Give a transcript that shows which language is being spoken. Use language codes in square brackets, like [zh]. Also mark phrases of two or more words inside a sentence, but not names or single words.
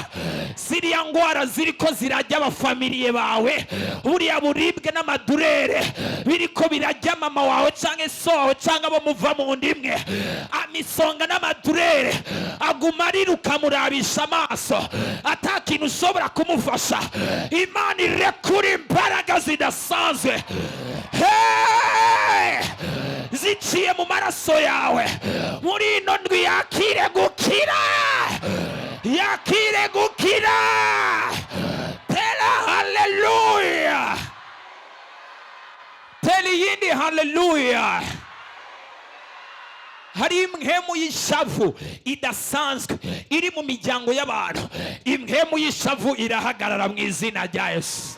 [rn] Ziriya ngwara ziriko zirajya abafamiliye bawe, buriya buribwe n'amadurere biriko birajya mama wawe canke so wawe canke abo muva mu ndimwe, amisonga n'amadurere aguma ariruka murabisha amaso, atakintu ushobora kumufasha. Imana irekura imbaraga zidasanzwe ziciye mu maraso yawe muri ino ndwi. Yakire gukira, yakire gukira. Tera haleluya, tera yindi haleluya. Hari imhemu y'ishavu idasanzwe iri mu miryango y'abantu, imhemu y'ishavu irahagarara mu izina rya Yesu.